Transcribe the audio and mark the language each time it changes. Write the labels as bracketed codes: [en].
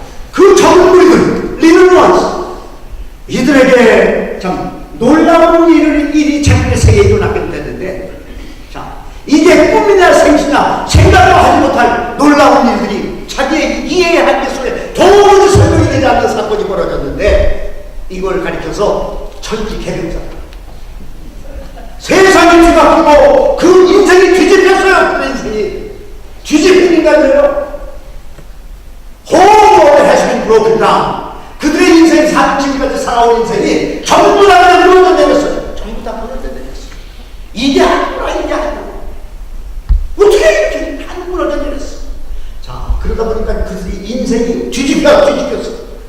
[ko] 그 적은 무리들 리는 원스 이들에게 참 놀라운 일이 자기의 세계에 일어나게 됐는데 자 이게 꿈이나 생시나 생각도 하지 못할 놀라운 일들이 자기의 이해의 한계 속에 도무지 설명이 되지 않는 사건이 벌어졌는데 이걸 가리켜서 천지개벽사 세상이 뒤바뀌고 그 인생이 뒤집혔어요. 그 인생이 뒤집힌 인간이에요. [en] Whole world has been broken down. [ko] 그들의 인생, 지금까지 살아온 인생이 전부 다 그냥 무너져내렸어요. 전부 다 무너져내렸어요. 이게 아니구나, 이게 아니구나. 어떻게 이렇게 다 무너져내렸어. 자, 그러다 보니까 그들의 인생이 뒤집혔어.